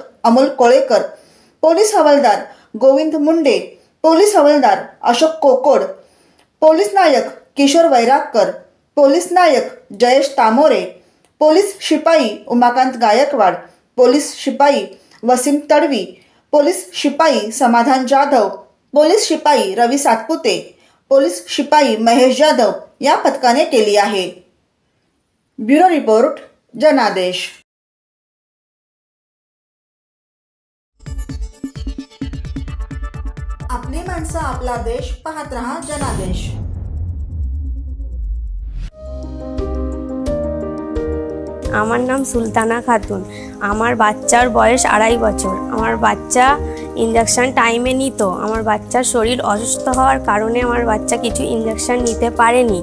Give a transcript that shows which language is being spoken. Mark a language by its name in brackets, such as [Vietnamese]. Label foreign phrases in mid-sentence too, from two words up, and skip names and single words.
[Marathi] अमोल कोळेकर, पोलीस हवालदार गोविंद मुंडे, पोलीस हवालदार अशोक कोकोड, पोलीस नायक किशोर वैरागकर, पोलीस नायक जयेश तामोरे, पोलीस शिपाई उमाकांत गायकवाड, पोलीस शिपाई वसीम तडवी, पोलीस शिपाई समाधान जाधव, पोलीस शिपाई रवी सातपुते, पोलीस शिपाई महेश जाधव या पथकाने केली आहे. ब्युरो रिपोर्ट, जनादेश. आपली माणसं, आपला देश. पाहत रहा जनादेश. [Bangla] আমার নাম সুলতানা খাতুন। আমার বাচ্চার বয়স 2.5 বছর। আমার বাচ্চা [English] injection time-এ [Bangla] নিত। আমার বাচ্চার শরীর অসুস্থ হওয়ার কারণে আমার বাচ্চা কিছু ইনজেকশন নিতে পারেনি।